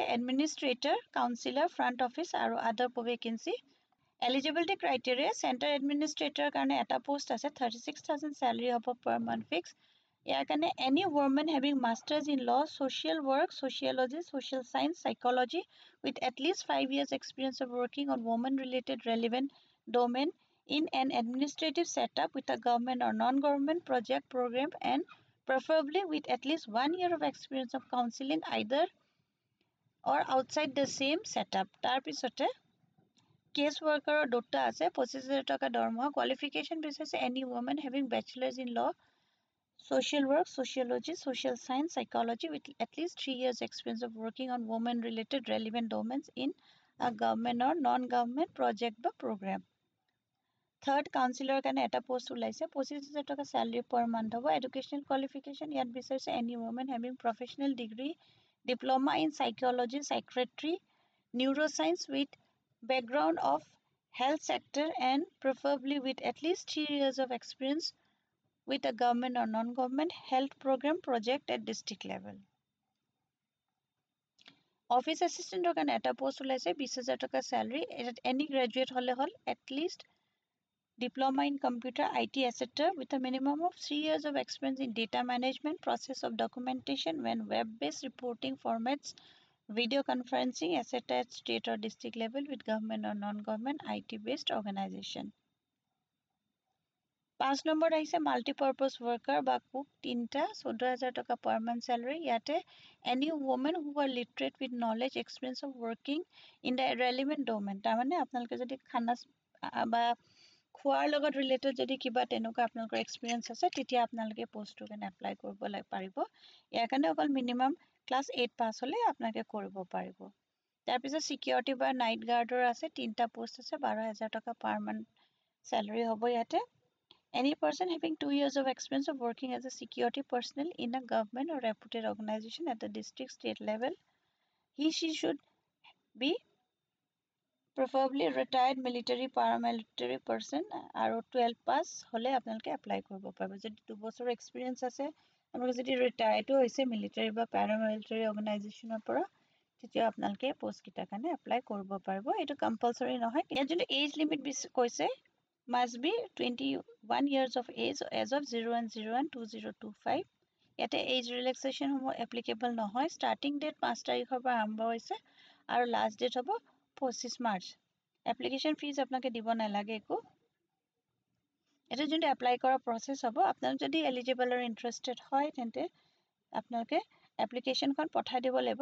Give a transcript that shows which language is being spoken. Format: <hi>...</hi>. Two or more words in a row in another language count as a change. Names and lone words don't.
<en>administrator, counselor, front office আৰু other vacancy. eligibility criteria center administrator</en> <as>কাৰণে এটা পোষ্ট আছে, 36,000 চেলাৰী হ'ব</as> <en>per month fix.</en> <as>ইয়াৰ কাৰণে</as> <en>any woman having masters in law, social work, sociology, social science, psychology with at least 5 years experience of working on women-related relevant domain in an administrative setup with a government or non-government project program and preferably with at least 1 year of experience of counseling either or outside the same setup.</en> <as>তাৰ পিছতে</as> <en>case worker</en> <as>দুটা আছে, 25,000 টকা দৰমহা।</as> <en>কোৱালিফিকেশ্যন বিচাৰিছে any woman having bachelors in law, social work, sociology, social science, psychology with at least 3 years experience of working on women-related relevant domains in a government or non-government project বা program. third counselor</en> <as>কাৰণে এটা পোষ্ট ওলাইছে, 25,000 টকা চেলাৰী</as> <en>per month</en> <as>হ'ব।</as> <en>educational qualification</en> <as>ইয়াত বিচাৰিছে</as> <en>any woman having professional degree, diploma in psychology, psychiatry, neuroscience with background of health sector and preferably with at least 3 years of experience with a government or non-government health program project at district level. office assistant</en> <as>কাৰণে এটা পোষ্ট ওলাইছে, 20,000 টকা চেলাৰী।</as> <en>any graduate</en> <as>হ'লে হ'ল,</as> <en>এটলিষ্ট diploma in computer IT etc. with a minimum of 3 years of experience in data management, process of documentation when web-based reporting formats, video conferencing etc. at state or district level with government or non-government IT-based organization.</en> <as>5 নম্বৰ আহিছে</as> <en>multipurpose worker</en> <as>বা কুক, 3টা, 14,000 টকা</as> <en>per month salary. ইয়াতে any woman who are literate with knowledge experience of working in the relevant domain.</en> <as>তাৰমানে আপোনালোকে যদি খানা বা খোৱাৰ লগত ৰিলেটেড যদি কিবা তেনেকুৱা আপোনালোকৰ এক্সপিৰিয়েঞ্চ আছে তেতিয়া আপোনালোকে পোষ্টটোৰ কাৰণে এপ্লাই কৰিব পাৰিব। ইয়াৰ কাৰণে অকল</as> <en>minimum class 8 pass</en> <as>হ'লে আপোনালোকে কৰিব পাৰিব। তাৰপিছত ছিকিউৰিটি বা</as> <en>night guard</en> <as>আছে, 3টা পোষ্ট আছে, 12,000 টকা</as> <en>per month salary</en> <as>হ'ব।</as> <en>ইয়াতে any person having 2 years of experience of working as a security personnel in a government or reputed organization at the district state level, she should be preferably retired military paramilitary person</en> <as>আৰু 12 পাছ হ'লে আপোনালোকে এপ্লাই কৰিব পাৰিব। যদি 2 বছৰৰ এক্সপিৰিয়েঞ্চ আছে, আপোনালোকে যদি ৰিটায়াৰ্ডো হৈছে মিলিটাৰী বা</as> <en>paramilitary organization</en> <as>পৰা তেতিয়া আপোনালোকে পোষ্টকেইটাৰ কাৰণে এপ্লাই কৰিব পাৰিব। এইটো কম্পালচৰি নহয়। ইয়াত যোনটো</as> <en>age limit কৈছে must be 21 years of age as of 01/01/2025.</en> <as>ইয়াতে</as> <en>age relaxations applicable</en> <as>নহয়।</as> <en>starting date</en> <as>5 তাৰিখৰ পৰা আৰম্ভ হৈছে আৰু</as> <en>last date</en> <as>হ'ব 25 মাৰ্চ।</as> <en>application fee</en> <as>আপোনালোকে দিব নালাগে একো। এইটো যোনটো এপ্লাই কৰা প্ৰচেছ হ'ব, আপোনালোক যদি এলিজিবল আৰু ইণ্টাৰেষ্টেড হয় তেন্তে আপোনালোকে এপ্লিকেশ্যনখন পঠাই দিব লাগিব।</as>